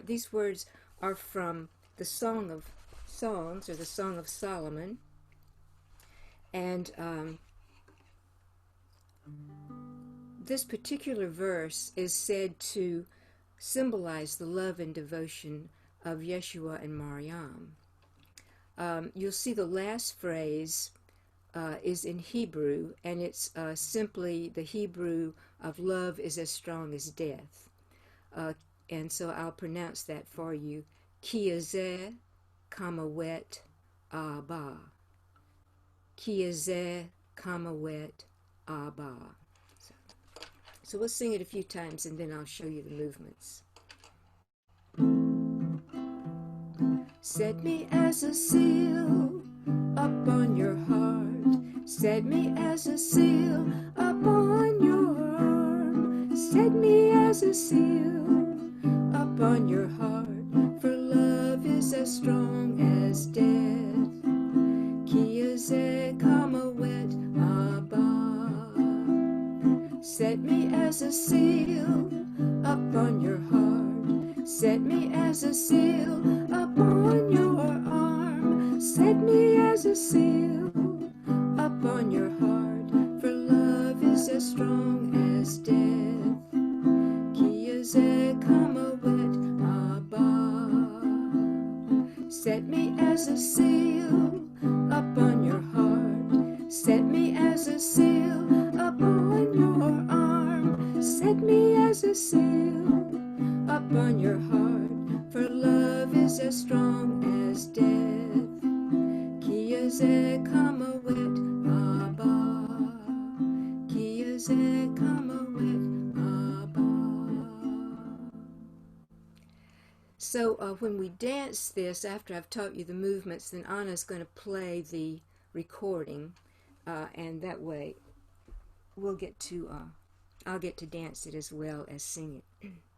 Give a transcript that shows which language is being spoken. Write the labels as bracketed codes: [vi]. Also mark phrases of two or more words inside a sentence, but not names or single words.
[en] These words are from the Song of Songs, or the Song of Solomon, and this particular verse is said to symbolize the love and devotion of Yeshua and Maryam. You'll see the last phrase is in Hebrew, and it's simply the Hebrew of love is as strong as death. And so I'll pronounce that for you. [he] Ki azeh kamawet abba. Ki azeh kamawet abba. [en] So we'll sing it a few times, and then I'll show you the movements. Set me as a seal upon your heart. Set me as a seal upon your arm. Set me as a seal upon your heart. For love is as strong as death. [he] Ki azeh kamawet abba. [en] Set me as a seal upon your heart. Set me as a seal upon your arm. Set me as a seal upon your heart. For love is as strong as death. [he] Ki azeh kamawet abba. [en] Set me as a seal upon your heart. Set me as a seal upon your arm. Set me as a seal upon your heart. For love is as strong as death. [he] Ki azeh kamawet abba. Ki azeh kamawet abba. [en] So when we dance this, after I've taught you the movements, then Anna's going to play the recording, and that way we'll get to I'll get to dance it as well as sing it.